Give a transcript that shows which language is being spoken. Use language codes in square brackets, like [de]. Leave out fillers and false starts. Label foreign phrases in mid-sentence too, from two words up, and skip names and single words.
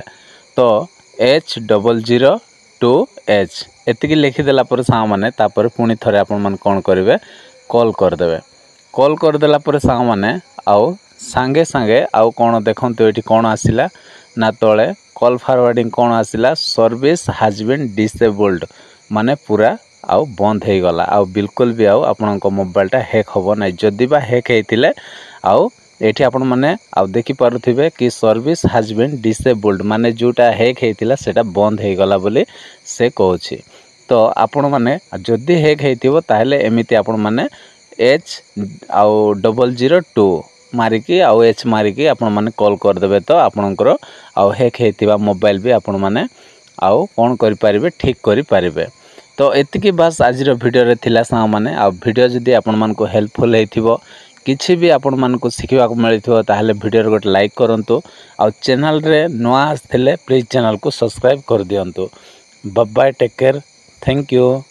[or] ତ H0002H ଏତିକି ଲେଖି ଦେଲା ପରେ ସାଙ୍ଗ ମାନେ ତାପରେ ପୁଣି ଥରେ ଆପଣ ମାନେ କଣ କରିବେ କଲ କରିଦେବେ। କଲ କରିଦେଲା ପରେ ସାଙ୍ଗ ମାନେ ଆଉ ସଙ୍ଗେ ସଙ୍ଗେ ଆଉ କଣ ଦେଖନ୍ତୁ ଏଠି କଣ ଆସିଲା ନା ତଳେ [en] call forwarding [or] କଣ ଆସିଲା [en] service has been disabled [or] ମାନେ ପୂରା ଆଉ ବନ୍ଦ ହୋଇଗଲା ଆଉ ବିଲକୁଲ ଭି ଆଉ ଆପଣଙ୍କ ମୋବାଇଲଟା ହ୍ୟାକ ହେବ ନାହିଁ। ଯଦି ବା ହ୍ୟାକ ହୋଇଥିଲେ ଆଉ ଏଠି ଆପଣ ମାନେ ଆଉ ଦେଖି ପାରୁଥିବେ କି [en] service has been disabled [or] ମାନେ ଯୋଉଟା ହ୍ୟାକ ହୋଇଥିଲା ସେଟା ବନ୍ଦ ହୋଇଗଲା ବୋଲି ସେ କହୁଛି। ତ ଆପଣ ମାନେ ଯଦି ହ୍ୟାକ ହୋଇଥିବ ତାହାହେଲେ ଏମିତି ଆପଣ ମାନେ H ଆଉ 002 ମାରିକି ଆଉ H ମାରିକି ଆପଣ ମାନେ କଲ କରିଦେବେ। ତ ଆପଣଙ୍କର ଆଉ ହ୍ୟାକ ହୋଇଥିବା ମୋବାଇଲ ଭି ଆପଣ ମାନେ ଆଉ କଣ କରି ପାରିବେ ଠିକ କରି ପାରିବେ। ତ ଏତିକି ବସ ଆଜିର ଭିଡିଓ ରେ ଥିଲା ସାଙ୍ଗ ମାନେ ଆଉ ଭିଡିଓ ଯଦି ଆପଣ ମାନଙ୍କୁ ହେଲ୍ପଫୁଲ ହୋଇଥିବ କିଛି ଭି ଆପଣ ମାନଙ୍କୁ ଶିଖିବାକୁ ମିଳିଥିବ ତାହାହେଲେ ଭିଡିଓ ରେ ଗୋଟେ ଲାଇକ କରନ୍ତୁ ଆଉ ଚ୍ୟାନେଲ ରେ ନୂଆ ଆସିଥିଲେ [en] please channel [or] କୁ ସବସ୍କ୍ରାଇବ କରିଦିଅନ୍ତୁ। [en] Bye bye take care thank you.